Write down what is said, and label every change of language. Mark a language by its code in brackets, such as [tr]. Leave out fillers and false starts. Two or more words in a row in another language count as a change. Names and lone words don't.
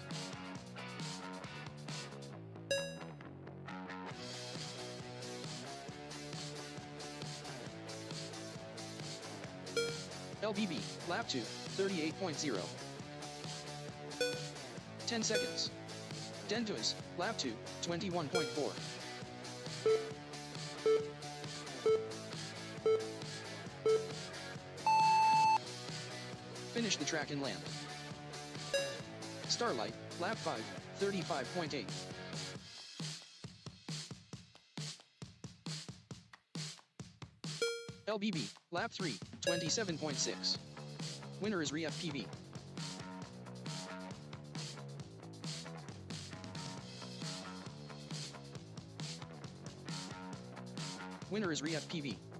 [en] LBB, lap 2, 38.0. 10 seconds. Dentus, lap 2, 21.4. Finish the track and land. Starlight, lap 5, 35.8. LBB, lap 3, 27.6. Winner is Re-FPV. Winner is Re-FPV.